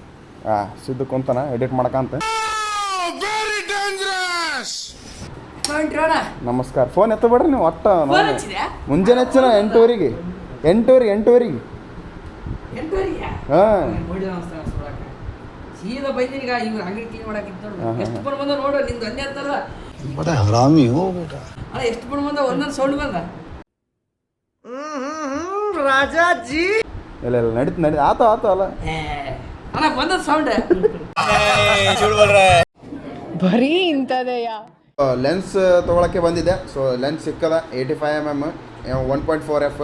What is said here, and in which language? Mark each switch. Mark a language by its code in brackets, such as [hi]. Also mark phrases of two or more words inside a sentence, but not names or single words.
[kn] ಸಿದ್ದು ಕುಂತಾನ ಎಡಿಟ್ ಮಾಡಕಂತ. ನಮಸ್ಕಾರ. ಫೋನ್ ಎತ್ತಬೇಡ್ರಿ ನೀವು ಒಟ್ಟು. ಮುಂಜಾನೆ ಹಚ್ಚಿನ 8:00 8:00 ಹಾಂ ಸೀದಾ ಬಂದಿನಿ ಈಗ ಇವ್ರು ಅಂಗಡಿ ಕ್ಲೀನ್ ಮಾಡಾಕಿತ್ತು ನೋಡು ಎಷ್ಟು ಪಣ ಬಂದ ನೋಡು ನಿಂದು ಒಂದೇ ಅಂತಲ್ಲ [hi] बड़ा हरामी हो बेटा [kn] ಅಲ್ಲ ಎಷ್ಟು ಪಣ ಬಂದ ಒಂದೊಂದು ಸೌಂಡ್ ಬಂದ ಇಲ್ಲ ಇಲ್ಲ ನಡೀತು ಆತ ಅಲ್ಲ ಅಣ್ಣ ಬಂದ ಸೌಂಡ್ ಬರೀ ಇಂಥದೆಯಾ ಲೆನ್ಸ್ ತೊಗೊಳಕ್ಕೆ ಬಂದಿದ್ದೆ. [en] so lens [kn] ಸಿಕ್ಕದ 85mm 1.4f.